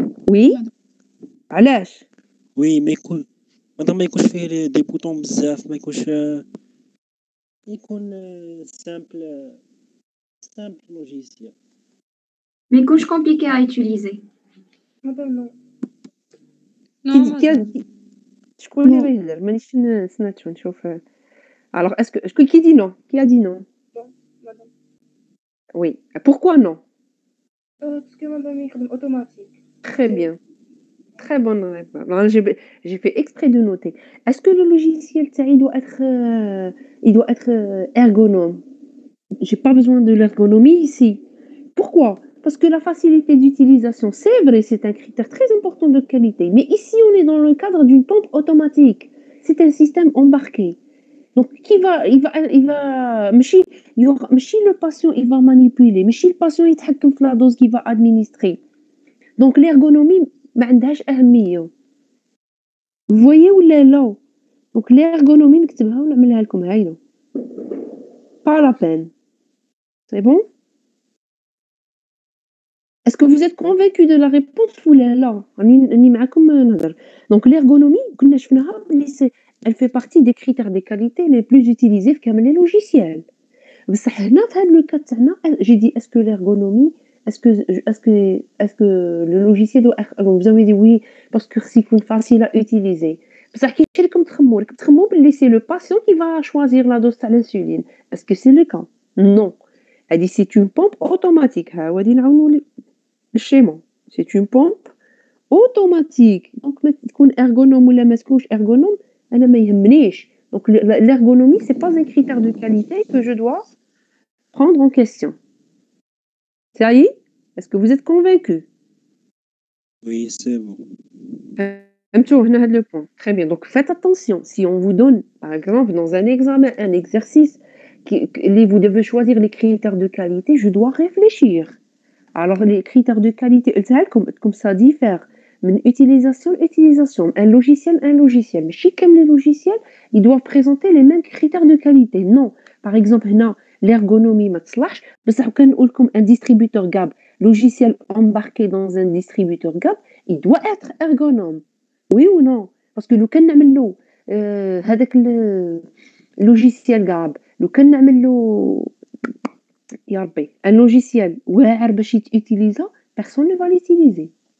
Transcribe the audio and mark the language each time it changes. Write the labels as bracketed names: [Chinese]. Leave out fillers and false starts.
[French] Oui? علاش؟ Oui, mais madame, ما يكونش فيه des boutons بزاف، ما يكونش يكون simple logiciel. Mais couche compliquée à utiliser. Madame, non. Non, [Arabic] شكون اللي غيهضر؟ مانيش سمعت نشوف. [French] Alors, est-ce que qui dit non? Qui a dit non? Bon, madame. Oui. Pourquoi non? Parce que madame يخدم automatique. Très bien. Très bonne réponse. Alors, j'ai fait exprès de noter. Est-ce que le logiciel il doit être ergonome? J'ai pas besoin de l'ergonomie ici. Pourquoi? Parce que la facilité d'utilisation, c'est vrai, c'est un critère très important de qualité. Mais ici, on est dans le cadre d'une pompe automatique. C'est un système embarqué. Donc, il va, ماشي le patient, il va manipuler. ماشي le patient يتحكم في la dose qu'il va administrer. Donc, l'ergonomie, ما عندهاش أهمية. Vous voyez ولا لا؟ Donc, l'ergonomie نكتبها ونعملها لكم هايلة. Pas la peine. C'est bon? Est-ce que vous êtes convaincu de la réponse ولا لا؟ راني معاكم نهضر. Donc, l'ergonomie, كنا شفناها بلي elle fait partie des critères de qualité les plus utilisés في كامل les logiciels. بصح هنا في هاد لو كا تاعنا j'ai dit est-ce que l'ergonomie est-ce que le logiciel doit être donc vous avez dit oui parce que c'est facile à utiliser. بصح كي تمشي لكم تخمموا باللي c'est le patient qui va choisir la dose تاع l'insuline. Est-ce que c'est le cas? Non. Elle dit c'est une pompe automatique. [Arabic] ها هو غادي نعاونوا الشيما. [French] C'est une pompe automatique. [Arabic] Donc ما تكون ergonome ولا ما تكونش ergonome أنا ما يهمنيش. [French] Donc l'ergonomie c'est pas un critère de qualité que je dois prendre en question. Ça y est? Est-ce que vous êtes convaincus? Oui, c'est bon. [Arabic] فهمتوا هنا هاد le point. [French] Très bien. Donc faites attention. Si on vous donne, par exemple, dans un examen, un exercice vous devez choisir les critères de qualité, je dois réfléchir. Alors les critères de qualité, comme ça diffère من utilisation. Un logiciel. Mais chez comme les logiciels, ils doivent présenter les mêmes critères de qualité. Non. Par exemple, هنا l'ergonomie ما تصلحش بصح كنقول لكم un distributeur GAB, logiciel embarqué dans un distributeur GAB, il doit être ergonome. Oui ou non? [Arabic] Parce que لو كان نعملو هذاك logiciel GAB لو كان نعملو يا ربي un logiciel واعر باش يتيليزا personne ne va l'utiliser.